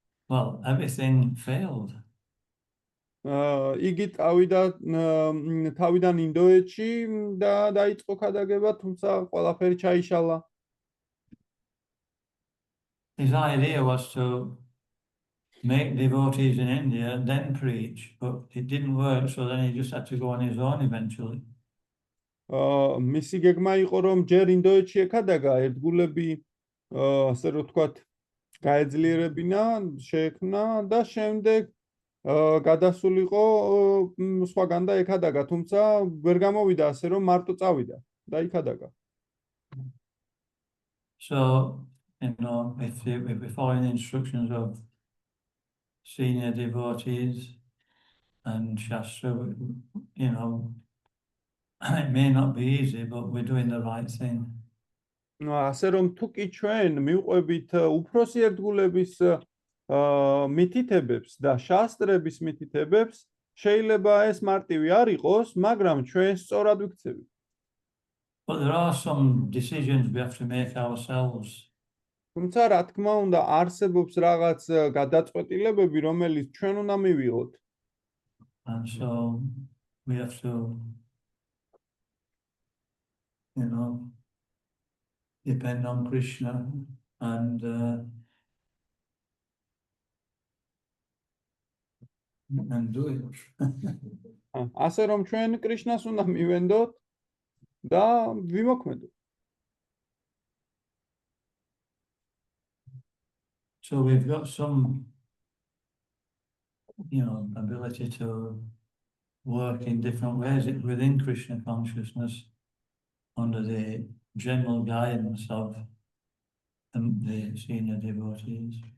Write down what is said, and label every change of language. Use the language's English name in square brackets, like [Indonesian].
[English] Well, everything failed. [Georgian] იგი წავიდა თავიდან ინდოეთში და დაიწყო ქადაგება, თუმცა ყველაფერი ჩაიშალა. [English] His idea was to make devotees in India and then preach, but it didn't work, so then he just had to go on his own eventually. [Georgian] მისი გეგმა იყო, რომ ჯერ ინდოეთში ეკადაგა ერთგულები, ასე რომ ვთქვათ, გაეძლიერებინა, შეექმნა და შემდეგ გადასულიყო სხვაგან და ეკადაგა, თუმცა ვერ გამოვიდა ასე, რომ მარტო წავიდა და იქადაგა. [English] So, if we follow the instructions of senior devotees and Shastra, it may not be easy, but we're doing the right thing. [Georgian] ასე რომ თუ კი ჩვენ მივყვებით უფროსი ერთგულების მითითებებს და შასტრების მითითებებს, შეიძლება ეს მარტივი არ იყოს, მაგრამ ჩვენ სწორად ვიქცევით. [English] But there are some decisions we have to make ourselves. [Georgian] თუმცა რა თქმა უნდა არსებობს რაღაც გადაწყვეტილებები, რომელიც ჩვენ უნდა მივიღოთ. [English] And so we have to, depend on Krishna and do it. [Georgian] ასე რომ ჩვენ კრიშნას უნდა მივენდოთ და ვიმოქმედოთ. [English] So we've got some, ability to work in different ways within Krishna consciousness under the general guidance of the senior devotees.